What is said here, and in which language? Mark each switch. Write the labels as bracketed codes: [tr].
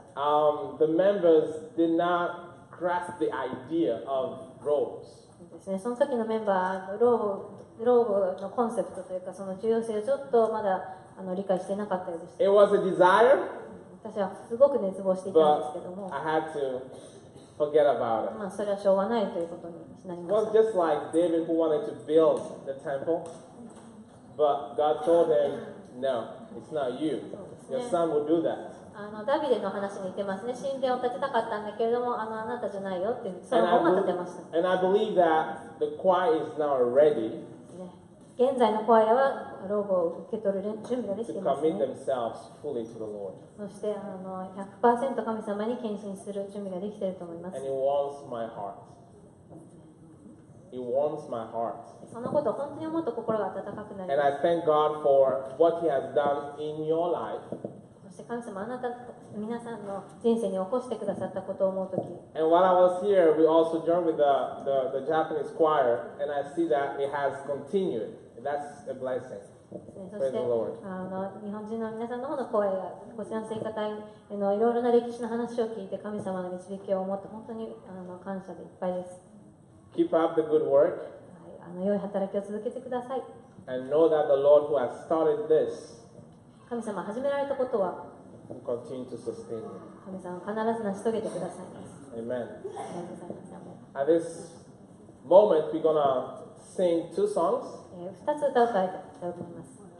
[en] The members did not grasp the idea of robes. [ja] ですね、その時のメンバー、ローブのコンセプトというか、その重要性をちょっとまだ理解していなかったようでした。 [en] It was a desire, [ja] 私はすごく熱望していたんですけども、 [en] I had to forget about it. [ja] それはしょうがないということになり [en] It [ja] ま [en] was [ja] した。 [en] just like David who wanted to build the temple, but God told him, no, it's not you. Your son will do that. [ja] ダビデの話に似てますね。神殿を建てたかったんだけれども、あなたじゃないよっていう、その本が建てました。 [en] And I believe that the choir is now ready [ja] 現在のコアヤはローブを受け取る準備ができ [en] to [ja] ていますね。 [en] commit themselves fully to the Lord. [ja] そして100% 神様に献身する準備ができていると思います。 [en] And it warms my heart. It warms my heart. [ja] そのことを本当に思うと心が温かくなり [en] And [ja] ま [en] I thank God for what He has done in your life. [ja] す。そして神様、あなた皆さんの人生に起こしてくださったことを思うとき、 [en] And while I was here, we also joined with the Japanese choir, and I see that it has continued. That's a blessing. [ja] そ [en] Praise [ja] して [en] the Lord. [ja] 日本人の皆さんの方の声やこちらの聖歌隊のいろいろな歴史の話を聞いて神様の導きを思って本当に感謝でいっぱいです。 [en] Keep up the good work, [ja] 良い働きを続けてください。 [en] and know that the Lord who has started this [ja] 神様始められたことは [en] will continue to sustain you. [ja] 神様必ず成し遂げてくださいます。 [en] Amen. [ja] ありがとうございます。 [en] At this moment, we're going to sing two songs. [ja] 2つ歌を歌いたいと思います。